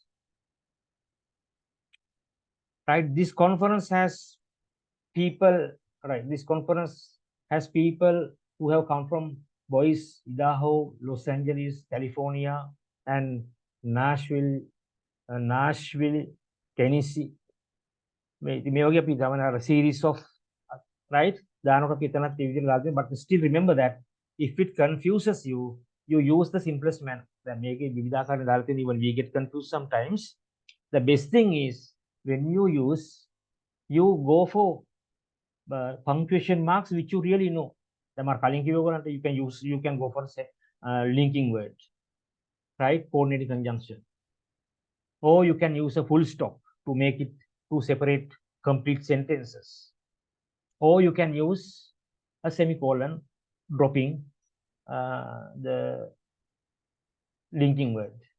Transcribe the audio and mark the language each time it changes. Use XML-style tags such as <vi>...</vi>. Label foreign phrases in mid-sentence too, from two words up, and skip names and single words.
<en>Right, this conference has people, right, this conference has people who have come from Boise, Idaho, Los Angeles, California, and Nashville, Tennessee.</en> <si>මේ වගේ අපි ගමන අර</si> <en>series of right</en> <si>දානකොට එතනත් ඒ විදිහට දාගෙන</si> <en>but still remember that if it confuses you, you use the simplest manner.</en> <si>දැන් මේකේ විවිධාකාරයෙන් දාලා තියෙන</si> <en>even we get confused sometimes. The best thing is when you use, you go for punctuation marks which you really know. You can go for say linking word, right? Coordinating conjunction, or you can use a full stop to make it to separate complete sentences, or you can use a semicolon dropping the linking word.</en>